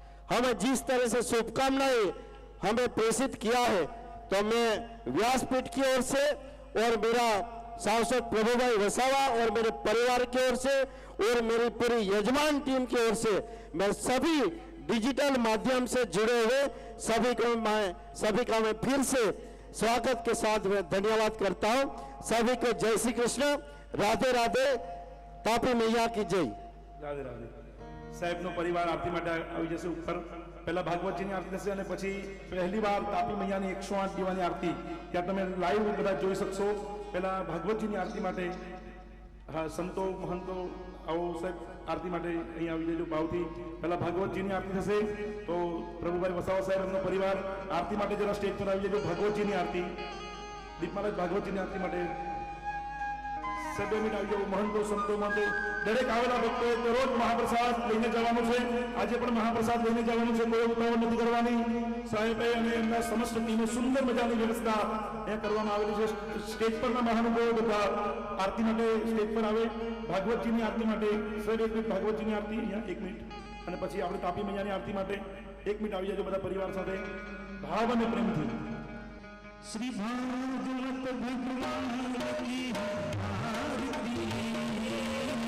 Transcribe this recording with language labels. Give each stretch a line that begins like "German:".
Hindi: हमें जिस तरह से शुभकामनाएं हमें प्रेषित किया है तो मैं व्यासपीठ की ओर से और मेरा सांसद प्रभुभाई वसावा और मेरे परिवार की ओर से और मेरी पूरी यजमान टीम की ओर से मैं सभी डिजिटल माध्यम से जुड़े हुए सभी का मैं फिर से स्वागत के साथ मैं धन्यवाद करता हूँ। सभी को जय श्री कृष्ण, राधे राधे, तापी मैया की जय। राधे राधे।
Gujarati: साहेब नो परिवार आरती माटे આવી જશે ઉપર। પહેલા ભાગવતજીની આરતી થશે અને પછી પહેલી વાર તાપી મૈયાની 108 દીવાની આરતી ત્યાં તમે લાઈવ બધા જોઈ શકશો। પહેલા ભાગવતજીની આરતી માટે હા સંતો મહંતો આવો સાહેબ આરતી માટે અહીં આવી જજો ભાવથી। પહેલા ભાગવતજીની આરતી થશે તો પ્રભુભાઈ વસાવા સાહેબ એમનો પરિવાર આરતી માટે જરા સ્ટેજ પર આવી જજો। ભાગવતજીની આરતી દીપ મહારાજ ભાગવતજીની આરતી માટે સાહેબ મિનિટ આવી જાવ। મહંતો સંતો મંતો દરેક આવેલા ભક્તો દરરોજ મહાપ્રસાદ લઈને જવાનું છે। આજે પણ મહાપ્રસાદ લઈને જવાનું છે, કોઈ ઉતાવળ નથી કરવાની। સાહેબે અને એમના સમસ્ત ટીમે સુંદર મજાની વ્યવસ્થા એ કરવામાં આવેલી છે। સ્ટેજ પરના મહાનુભાવો બધા આરતી માટે સ્ટેજ પર આવે। ભાગવતજીની આરતી માટે સાહેબ 1 મિનિટ ભાગવતજીની આરતી અહીંયા 1 મિનિટ અને પછી આપણે તાપી મૈયાની આરતી માટે 1 મિનિટ આવી જજો બધા પરિવાર સાથે ભાવ અને પ્રેમથી।
Hindi: श्री भागवत भगवान की आरती